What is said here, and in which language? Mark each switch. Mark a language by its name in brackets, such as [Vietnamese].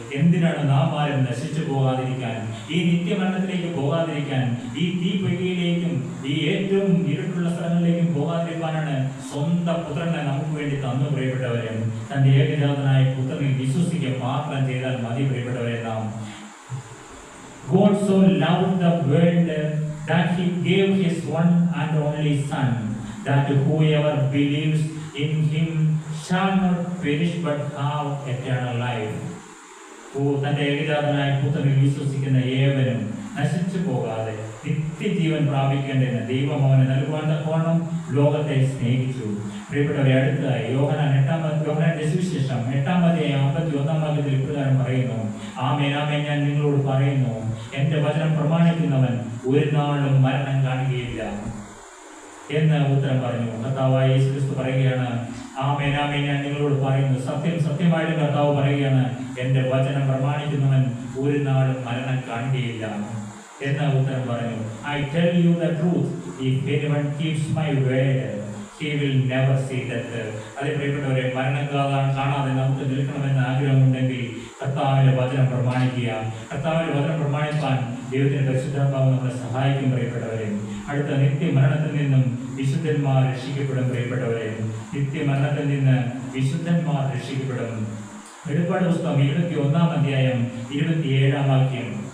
[Malayalam] എന്തിനാണ് നാം ആരും നശിച്ചു പോകാതിരിക്കാൻ, ഈ നിത്യമരണത്തിലേക്ക് പോകാതിരിക്കാൻ, ഈ തീപ്പൊയ്കയിലേക്കും ഈ ഏറ്റവും ഇരുട്ടുള്ള സ്ഥലങ്ങളിലേക്കും പോകാതിരിക്കാനാണ് സ്വന്തം പുത്രനെ നമുക്ക് വേണ്ടി തന്നു പ്രിയപ്പെട്ടവരെ. തന്റെ ഏകജാതനായ പുത്രനിൽ വിശ്വസിക്കുക മാത്രം ചെയ്താൽ മതി പ്രിയപ്പെട്ടവരെ. [English] നാം God so loved the world that he gave his one and only Son, that whoever believes in him shall not perish but have eternal life. [Malayalam] തന്റെ ഏകജാതനായ പുത്രനിൽ വിശ്വസിക്കുന്ന ഏവനും നശിച്ചു പോകാതെ നിത്യജീവൻ പ്രാപിക്കേണ്ടതിന് ദൈവം അവനെ നൽകുവാൻ തക്കവണ്ണം ലോകത്തെ സ്നേഹിച്ചു. പ്രിയപ്പെട്ടവരെ, അടുത്തതായി യോഹന്നാന്റെ സുവിശേഷം 8-ാം അധ്യായം 51-ാം വാക്യത്തിൽ ഇപ്രകാരം പറയുന്നു, ആമേൻ ആമേൻ ഞാൻ നിങ്ങളോട് പറയുന്നു, എന്റെ വചനം പ്രമാണിക്കുന്നവൻ ഒരു നാളും മരണം കാണുകയില്ല എന്ന് ഉത്തരം പറഞ്ഞു. കർത്താവായ യേശുക്രിസ്തു പറയുകയാണ്, ആമേൻ ആമേൻ ഞാൻ നിങ്ങളോട് പറയുന്നു, സത്യം സത്യമായിട്ട് കർത്താവ് പറയുകയാണ്, എന്റെ വചനം പ്രമാണിക്കുന്നവൻ ഒരു നാളും മരണം കാണുകയില്ല എന്ന് ഉത്തരം പറഞ്ഞു. [English] I tell you the truth, if anyone keeps my word, he will never see death. [Malayalam] അതേ പ്രിയപ്പെട്ടവരെ, മരണം കാണാതെ നമുക്ക് നിൽക്കണമെന്ന് ആഗ്രഹമുണ്ടെങ്കിൽ കർത്താവിന്റെ വചനം പ്രമാണിക്കുക. കർത്താവിന്റെ വചനം പ്രമാണിക്കാൻ ദൈവത്തിന്റെ പരിശുദ്ധാത്മാവ് നമ്മളെ സഹായിക്കും പ്രിയപ്പെട്ടവരെ. അടുത്ത നിത്യമരണത്തിൽ നിന്നും വിശുദ്ധന്മാർ രക്ഷിക്കപ്പെടും പ്രിയപ്പെട്ടവരെ. നിത്യമരണത്തിൽ നിന്ന് വിശുദ്ധന്മാർ രക്ഷിക്കപ്പെടും. വെളിപ്പാട് പുസ്തകം 21-ാം അധ്യായം 27-ാം വാക്യം.